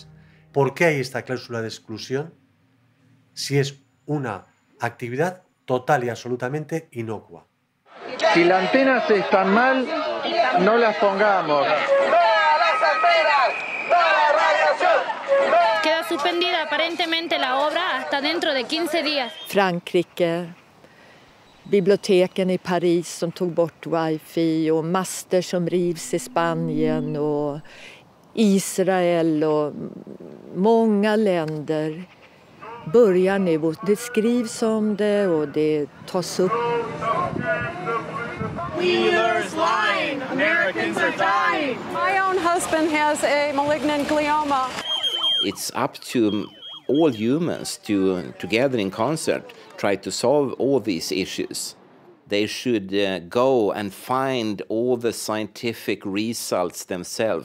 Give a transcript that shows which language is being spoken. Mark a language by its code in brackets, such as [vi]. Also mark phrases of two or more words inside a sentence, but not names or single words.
[es] ¿Por qué hay esta cláusula de exclusión si es una actividad total y absolutamente inocua? Si las antenas están mal, no las pongamos. Queda suspendida aparentemente la obra hasta dentro de 15 días. [sv] Frankrike, biblioteken i Paris som tog bort wifi och master som rivs i Spanien och Israel och många länder börjar nu och det skrivs om det och det tas upp. [en] Wheeler's line. Americans are dying. My own husband has a malignant glioma. It's up to all humans to, together in concert, try to solve all these issues. They should go and find all the scientific results themselves.